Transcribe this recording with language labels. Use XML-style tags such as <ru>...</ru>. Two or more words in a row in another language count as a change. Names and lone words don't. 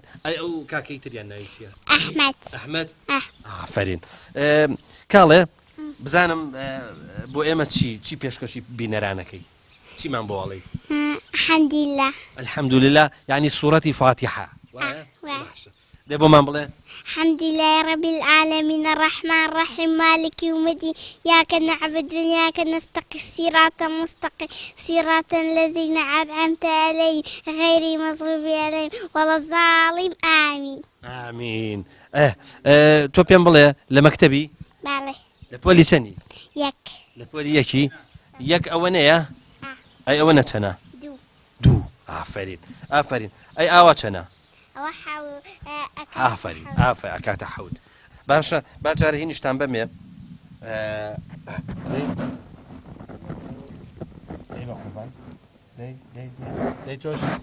<ckb>ئەی ئەو کاکەی تریان ناوی چییە؟ ئەحمەد. ئەحمەد؟ ئافەرین. کاڵێ بزانم بۆ ئێمە چی پێشکەشی بینەرانەکەی؟ چیمان بۆ ئەڵێی؟ الحەمدولله. الحەمدولله یعنی سوورەتی فاتحە. دێ بۆمان بڵێ.</ckb> <ar>الحمد لله رب العالمين الرحمن الرحيم مالك يوم الدين إياك نعبد وإياك نستقيم الصراط المستقيم صراط الذين أنعمت عليهم غير المغضوب عليهم ولا الضالين آمين.</ar> <ckb>آمين. تۆ پێم بڵێ لە مەکتەبی؟ بەڵێ. لە پۆلی چەندی؟ یەک. لە پۆلی یەکی؟ یەک ئەوە نەیە؟ ئەی ئەوە نەچەنە؟ دوو. دوو. ئافرین ئافرین ئەی ئاوا چەنە ئەوە حەو ئافرین ئافرین ئەکاتە حەوت باشە با جارە هی نیشتان بەمێ دەی تۆش</ckb>